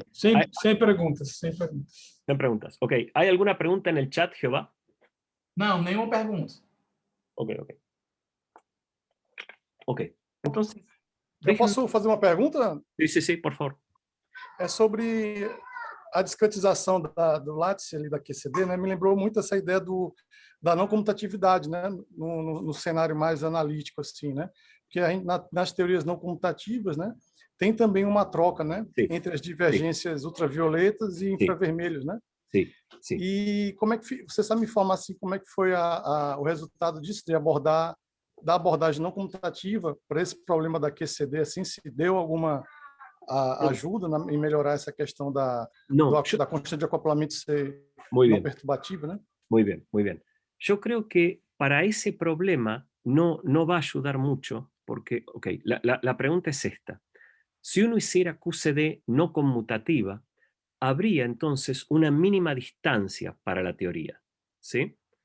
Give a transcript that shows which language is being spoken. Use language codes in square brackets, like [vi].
[pt] Sem perguntas, sem perguntas. Sem preguntas. Ok. [es] ¿Hay alguna pregunta en el chat, Jehová? [pt] Não, nenhuma pergunta. [es] Ok. Ok. Entonces, [pt] Eu posso fazer uma pergunta? [es] Sí, por favor. [pt] É sobre a discretização do Lattice ali da QCD, né? Me lembrou muito essa ideia da não comutatividade, né? No cenário mais analítico, assim, né? Porque a gente, nas teorias não comutativas, né? Tem também uma troca, né? Sim. Entre as divergências ultravioletas e infravermelhos, né? Sim, sim. E como é que você sabe me informar assim como é que foi o resultado disso, de da abordagem não comutativa para esse problema da QCD, assim, se deu alguma ajuda em melhorar essa questão da constante de acoplamento ser não perturbativa, né? [es] Muy bien, muy bien. Yo creo que para ese problema no va a ayudar mucho, porque, ok, la pregunta es esta. Si uno hiciera QCD no conmutativa, habría entonces una mínima distancia para la teoría, ¿sí?